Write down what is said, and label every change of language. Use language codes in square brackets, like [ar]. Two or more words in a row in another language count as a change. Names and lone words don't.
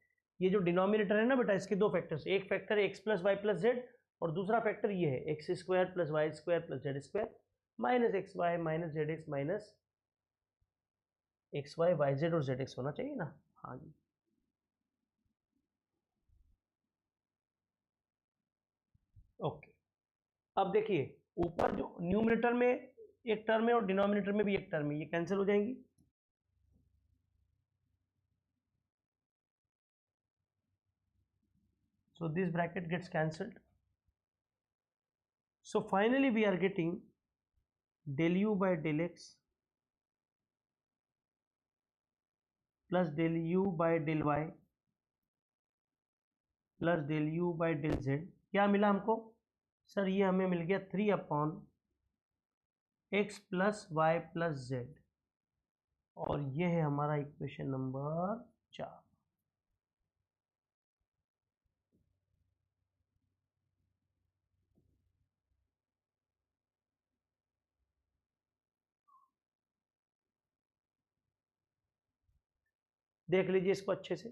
[hi] ये जो डिनोमिनेटर है ना बेटा, इसके दो फैक्टर्स, एक फैक्टर है [en] x plus y plus z [hi] और दूसरा फैक्टर ये है [en] x square plus y square plus z square minus x y minus z x minus x y y z [hi] और [en] z x [hi] होना चाहिए ना। हाँ जी, ओके। अब देखिए ऊपर जो न्यूमरेटर में एक टर्म है और डिनोमिनेटर में भी एक टर्म है, ये कैंसिल हो जाएंगी। [en] So this bracket gets cancelled. So finally we are getting del u by del x plus del u by del y plus del u by del z। [hi] क्या मिला हमको सर? ये हमें मिल गया [en] 3 upon x plus y plus z, [hi] और ये है हमारा [en] equation number 4. [hi] देख लीजिए इसको अच्छे से।